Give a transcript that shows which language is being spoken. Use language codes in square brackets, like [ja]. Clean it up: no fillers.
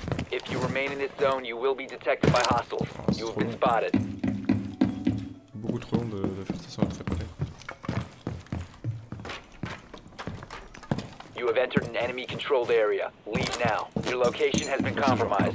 [en] If you remain in this zone, you will be detected by hostiles. You have been spotted. [fr] Beaucoup trop long de faire ça sans être préparé. [en] You have entered an enemy controlled area. Leave now. Your location has been compromised.